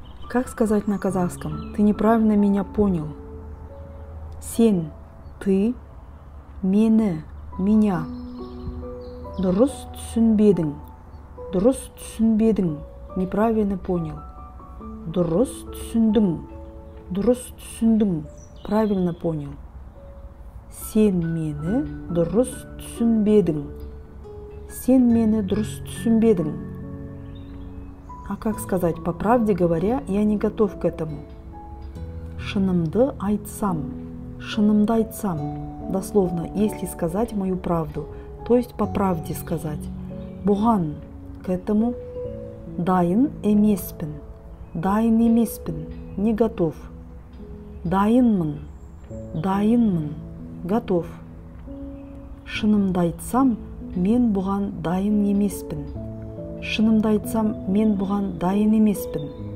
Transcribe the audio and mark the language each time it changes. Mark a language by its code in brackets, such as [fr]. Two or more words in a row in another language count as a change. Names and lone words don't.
[ru] Как сказать на казахском? Ты неправильно меня понял. [kk] Сен, ты, мені, меня. Дұрыс түсінбедің. Дұрыс түсінбедің. [ru] Неправильно понял. [kk] Дұрыс түсіндің. Дұрыс түсіндің. [ru] Правильно понял. [kk] Сен мені дұрыс түсінбедің. Сен мені дұрыс түсінбедің. [ru] А как сказать? По правде говоря, я не готов к этому. [kk] Шынымды айтсам. Шынымды айтсам. [ru] Дословно, если сказать мою правду, то есть по правде сказать. Бұған, к этому. [kk] Дайын емеспін. Дайын емеспін. [ru] Не готов. [kk] Дайынмын. Дайынмын. Готов. Шынымды айтсам, мен бұған дайын емеспін. Шынымды айтсам, мен бұған дайын емеспін.